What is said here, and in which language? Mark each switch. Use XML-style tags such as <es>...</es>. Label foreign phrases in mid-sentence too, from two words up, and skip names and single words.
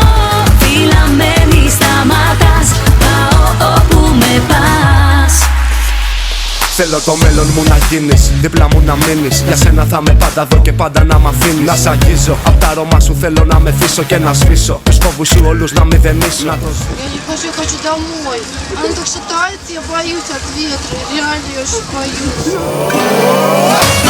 <el>Φίλα με μη σταματάς, πάω όπου με πας. Θέλω το μέλλον μου να γίνεις, δίπλα μου να μείνεις. Για σένα θα με πάντα δω και πάντα να μ' αφήνεις. Να σ' αγγίζω, απ' τα αρώμα σου θέλω να μεθύσω και να σβήσω. Τους φόβους σου όλους να μηδενίσω.</el> <ru>Я не хочу, я хочу домой. Она так шатается, я боюсь от ветра, реально я же боюсь.</ru>